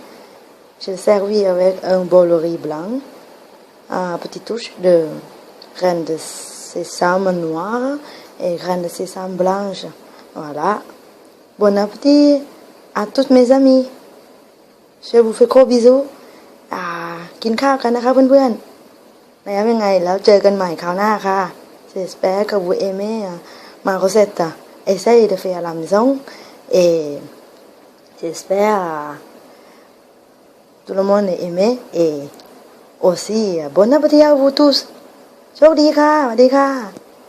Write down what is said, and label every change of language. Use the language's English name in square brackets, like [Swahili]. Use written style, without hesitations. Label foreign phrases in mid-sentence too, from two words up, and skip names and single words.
[French] Je l'ai servi avec un bol de riz blanc, une petite touche de graines de sésame noir et graines de sésame blanche. Voilà. Bon appétit à toutes mes amies. Je vous fais gros bisous. [Thai] กินข้าวกันนะคะเพื่อนๆแล้วยังไงแล้วเจอกันใหม่คราวหน้าค่ะ [French] J'espère que vous aimez ma recette. Essayez de faire à la maison et j'espère que tout le monde aimé et aussi. Bon appétit à vous tous. [Thai] โชคดีค่ะสวัสดีค่ะ